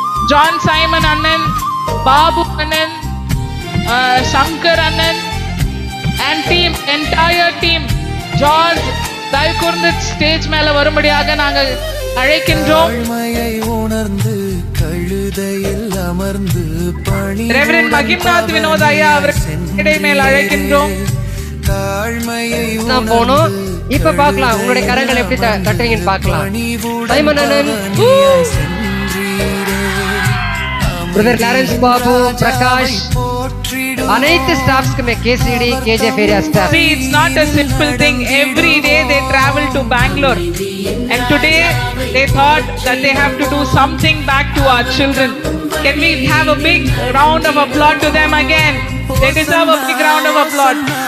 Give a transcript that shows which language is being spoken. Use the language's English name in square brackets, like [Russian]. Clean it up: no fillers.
[English] John Simon Annan, Babu Annan, Shankar Annan, and team, entire team. [Tamil] George, தயவுகூர்ந்து stage மேல வரும்படியாக நாங்கள் அழைக்கின்றோம். Reverend மகிம்நாத் Vinod ஐயா அவர்களை மேல் அழைக்கின்றோம். நான் போனோம். இப்ப பார்க்கலாம் உங்களுடைய கரங்கள் எப்படி தட்டுறீங்கன்னு பார்க்கலாம். சைமன் அண்ணன், பிரதர் லாரன்ஸ் பாபு, பிரகாஷ், அனைத்து ஸ்டாஃப்ஸ்க்குமே, KCT, KGF area staff. [English] See, it's not a simple thing. Every day they travel to Bangalore, and today they thought that they have to do something back to our children. Can we have a big round of applause to them again? They deserve a big round of applause.